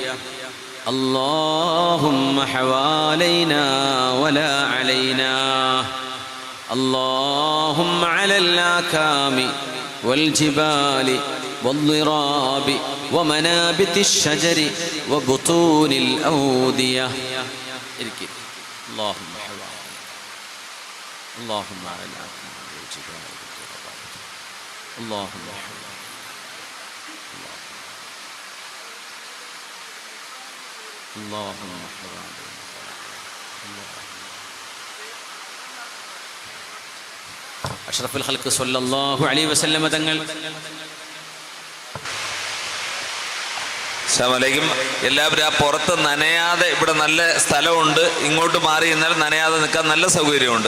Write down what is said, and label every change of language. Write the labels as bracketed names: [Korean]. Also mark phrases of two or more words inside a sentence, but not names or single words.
[Arabic] اللهم حوالينا ولا علينا اللهم على الآكام والجبال والضراب ومنابت الشجر وبطون الأودية. اللهم حوالينا اللهم على الآكام والجبال والضراب اللهم اللهم أشرف الخلق صلى الله عليه وسلم തങ്ങൾ. السلام عليكم. [Malayalam] എല്ലാവരും ആ പുറത്ത് നനയാതെ, ഇവിടെ നല്ല സ്ഥലമുണ്ട്, ഇങ്ങോട്ട് മാറി നിന്നാൽ നനയാതെ നിൽക്കാൻ നല്ല സൗകര്യമുണ്ട്.